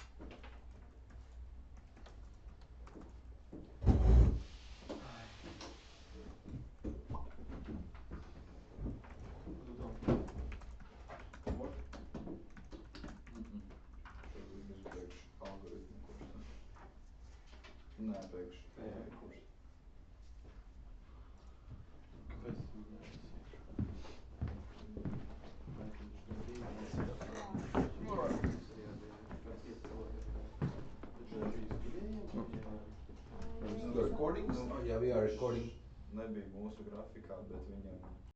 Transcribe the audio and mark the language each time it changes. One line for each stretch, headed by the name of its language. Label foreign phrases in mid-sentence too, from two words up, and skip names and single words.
English: What do you What?
Latvian: Šodien es beigšu algoritmu kursu. Nē, beigšu AI kursu. Kāpēc tu neesi iekšā? Vai tu taču no Rīgas esi? Taču no Rīgas studējām?
English: Recording? Oh, yeah, we are recording.
Latvian: Nebija mūsu grafikā, bet viņam